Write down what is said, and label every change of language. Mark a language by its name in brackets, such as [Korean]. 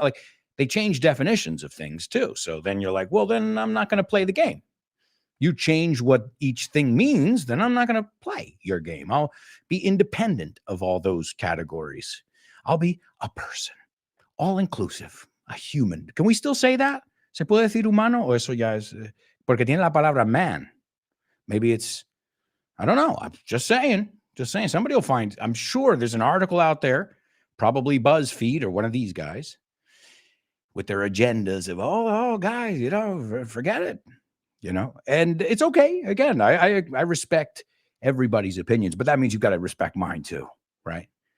[English] Like, they change definitions of things too. So then you're like, well, then I'm not going to play the game. You change what each thing means, then I'm not going to play your game. I'll be independent of all those categories. I'll be a person, all inclusive, a human. Can we still say that? [Spanish] ¿Se puede decir humano? O eso ya es, porque tiene la palabra man. [English] Maybe it's, I don't know. I'm just saying. Somebody will find, I'm sure there's an article out there, probably BuzzFeed or one of these guys, with their agendas of, oh, guys, forget it, and it's okay. Again, I respect everybody's opinions, but that means you've got to respect mine too, right?